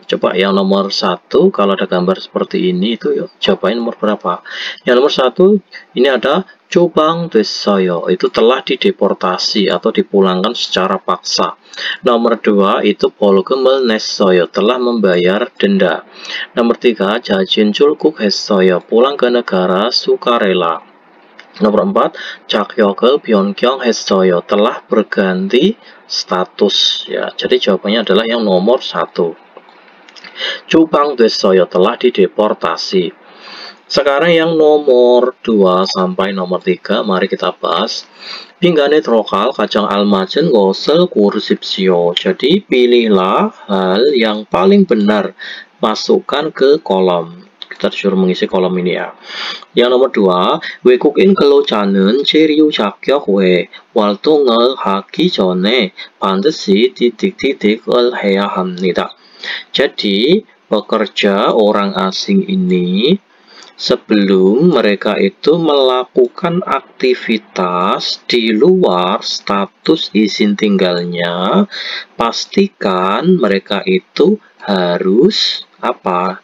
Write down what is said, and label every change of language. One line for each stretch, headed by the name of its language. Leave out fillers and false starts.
Indonesian: Coba yang nomor 1, kalau ada gambar seperti ini itu jawabannya nomor berapa? Yang nomor 1 ini ada
Korean: cho방됐어요.
Indonesian: Itu telah dideportasi atau dipulangkan secara paksa. Nomor 2 itu
Korean: 벌금을 냈어요.
Indonesian: Telah membayar denda. Nomor 3
Korean: 자진 출국했어요.
Indonesian: Pulang ke negara sukarela. Nomor 4
Korean: 자격을 변경했어요.
Indonesian: Telah berganti status ya. Jadi jawabannya adalah yang nomor 1.
Korean: cho방됐어요.
Indonesian: Telah dideportasi. Sekarang yang nomor 2 sampai nomor 3 mari kita bahas.
Korean: 빈간에 들어갈 가장 알맞은 것을 고르십시오.
Indonesian: Jadi pilihlah hal yang paling benar, masukkan ke kolom. Kita disuruh mengisi kolom ini ya. Yang nomor 2,
Korean: 외국인 근로자는 체류 자격 외 활동을 하기 전에 반드시 titik-titik을 해야 합니다.
Indonesian: Jadi pekerja orang asing ini sebelum mereka itu melakukan aktivitas di luar status izin tinggalnya, pastikan mereka itu harus apa?